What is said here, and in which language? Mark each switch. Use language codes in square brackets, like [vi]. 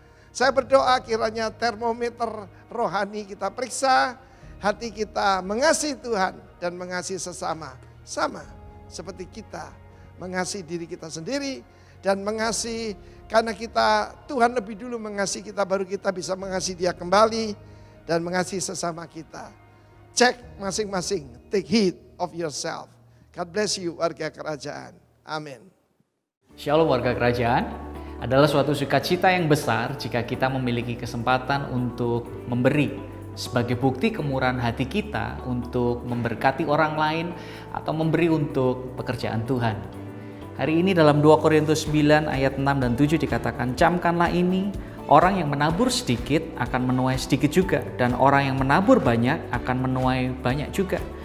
[id] Saya berdoa kiranya termometer rohani kita periksa, hati kita mengasihi Tuhan dan mengasihi sesama. Sama seperti kita mengasihi diri kita sendiri dan mengasihi karena kita Tuhan lebih dulu mengasihi kita baru kita bisa mengasihi Dia kembali dan mengasihi sesama kita. Cek masing-masing, [en] take heed of yourself. God bless you [id] warga kerajaan. Amin. Shalom warga kerajaan. Adalah suatu sukacita yang besar jika kita memiliki kesempatan untuk memberi sebagai bukti kemurahan hati kita untuk memberkati orang lain atau memberi untuk pekerjaan Tuhan. Hari ini dalam 2 Korintus 9 ayat 6 dan 7 dikatakan, camkanlah ini, orang yang menabur sedikit akan menuai sedikit juga, dan orang yang menabur banyak akan menuai banyak juga.